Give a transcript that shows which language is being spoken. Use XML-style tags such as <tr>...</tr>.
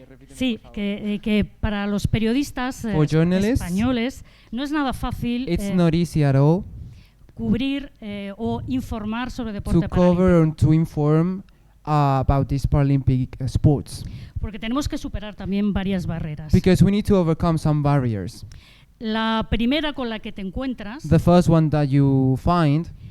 <es>Sí, que para los periodistas españoles no es nada fácil</es> <en>not easy at all</en> <es>cubrir o informar sobre deporte paralímpico.</es> <en>To cover and to inform about these Paralympic sports.</en> <es>Porque tenemos que superar también varias barreras.</es> <en>Because we need to overcome some barriers.</en> <es>La primera con la que te encuentras,</es> <en>the first one that you find,</en>